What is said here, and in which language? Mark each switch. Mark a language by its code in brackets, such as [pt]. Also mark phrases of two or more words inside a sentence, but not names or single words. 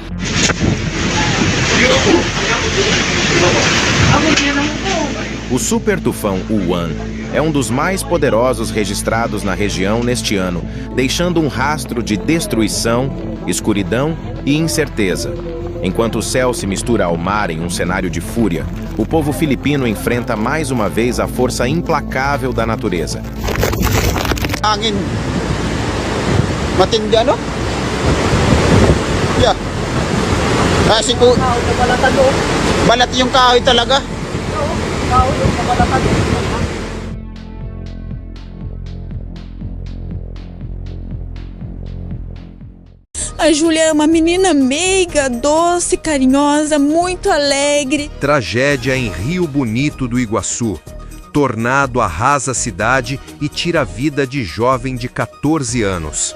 [pt] O super tufão Uwan é um dos mais poderosos registrados na região neste ano, deixando um rastro de destruição, escuridão e incerteza. Enquanto o céu se mistura ao mar em um cenário de fúria, o povo filipino enfrenta mais uma vez a força implacável da natureza. [tl] Angin. Matindi ano? Yeah. Kasi ko balat yung kahoy talaga. [pt] A Júlia é uma menina meiga, doce, carinhosa, muito alegre. Tragédia em Rio Bonito do Iguaçu. Tornado arrasa a cidade e tira a vida de jovem de 14 anos.